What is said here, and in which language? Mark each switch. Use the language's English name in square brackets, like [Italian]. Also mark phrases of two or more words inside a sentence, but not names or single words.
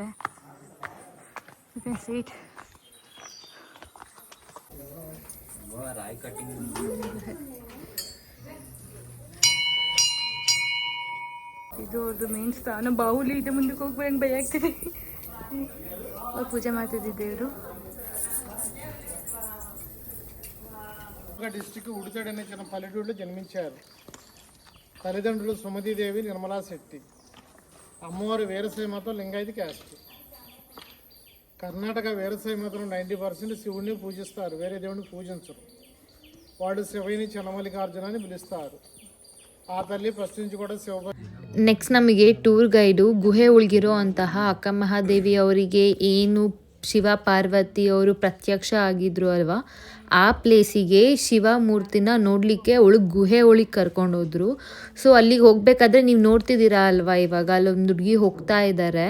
[English] You can see it. [Kannada] ಇದು ಅವ್ರದ್ದು ಮೇನ್ ಸ್ಥಾನ. ಬಾಹುಲಿ ಇದೆ, ಮುಂದಕ್ಕೆ ಹೋಗ್ಬೇಡ ಭಯ ಆಗ್ತಿದೆ. ಅವ್ರು ಪೂಜೆ ಮಾಡ್ತಿದ್ದ ದೇವರು. [Telugu] డిస్టిక్ ఉడితడి అనే చిన్న పల్లెటూరులో జన్మించారు. తల్లిదండ్రులు సుమతీదేవి, నిర్మలా శెట్టి. అమ్మవారు వీరశైవ మతం, లింగాయతీ క్యాస్ట్. కర్ణాటక వీరశైవ మతంలో 90% శివుడిని పూజిస్తారు, వేరే దేవుడిని పూజించరు. వాడు శివయ్యని చిన్నమల్లికార్జున అని పిలుస్తారు. ఆ తల్లి ఫస్ట్ నుంచి కూడా శివ. [Kannada] ನೆಕ್ಸ್ಟ್ ನಮಗೆ [English] tour guide [Kannada] ಗುಹೆ ಒಳಗಿರೋ ಅಂತಹ ಅಕ್ಕ ಮಹಾದೇವಿ ಅವರಿಗೆ ಏನು ಶಿವ ಪಾರ್ವತಿ ಅವರು ಪ್ರತ್ಯಕ್ಷ ಆಗಿದ್ರು ಅಲ್ವಾ, ಆ ಪ್ಲೇಸಿಗೆ ಶಿವ ಮೂರ್ತಿನ ನೋಡಲಿಕ್ಕೆ ಗುಹೆ ಒಳಗೆ ಕರ್ಕೊಂಡೋದ್ರು. ಸೊ ಅಲ್ಲಿಗೆ ಹೋಗ್ಬೇಕಾದ್ರೆ ನೀವು ನೋಡ್ತಿದ್ದೀರಾ ಅಲ್ವಾ, ಇವಾಗ ಅಲ್ಲೊಂದು ಹುಡುಗಿ ಹೋಗ್ತಾ ಇದ್ದಾರೆ.